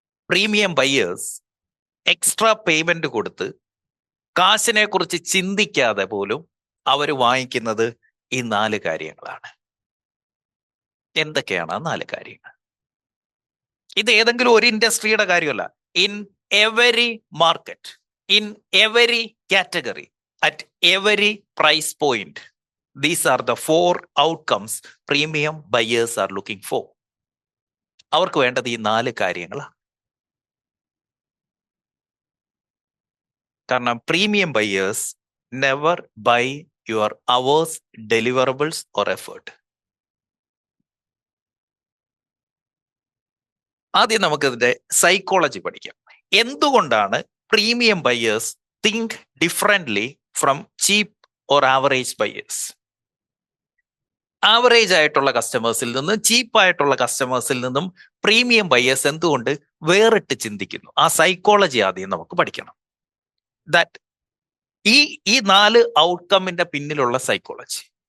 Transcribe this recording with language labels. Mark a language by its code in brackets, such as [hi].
[ml] Premium buyers extra payment കൊടുത്ത് കാശിനെ കുറിച്ച് ചിന്തിക്കാതെ പോലും അവർ വാങ്ങിക്കുന്നത് ഈ 4 കാര്യങ്ങളാണ്. എന്തൊക്കെയാണ് ആ 4 കാര്യങ്ങൾ? ഇത് ഏതെങ്കിലും ഒരു ഇൻഡസ്ട്രിയുടെ കാര്യമല്ല. [en] In every market, in every category, at every price point, these are the 4 outcomes premium buyers are looking for. [ml] അവർക്ക് വേണ്ടത് ഈ 4 കാര്യങ്ങളാണ്. [en] കാരണം premium buyers never buy your hours, deliverables or effort. [ml] ആദ്യം നമുക്കിതിന്റെ സൈക്കോളജി പഠിക്കാം. എന്തുകൊണ്ടാണ് [en] Premium buyers think differently from cheap or average buyers? [ml] Average ആയിട്ടുള്ള കസ്റ്റമേഴ്സിൽ നിന്നും ചീപ്പായിട്ടുള്ള കസ്റ്റമേഴ്സിൽ നിന്നും പ്രീമിയം ബയേഴ്സ് എന്തുകൊണ്ട് വേറിട്ട് ചിന്തിക്കുന്നു? ആ സൈക്കോളജി ആദ്യം നമുക്ക് പഠിക്കണം. ദാറ്റ് ഈ ഈ 4 ഔട്ട്കമ്മിന്റെ പിന്നിലുള്ള സൈക്കോളജി.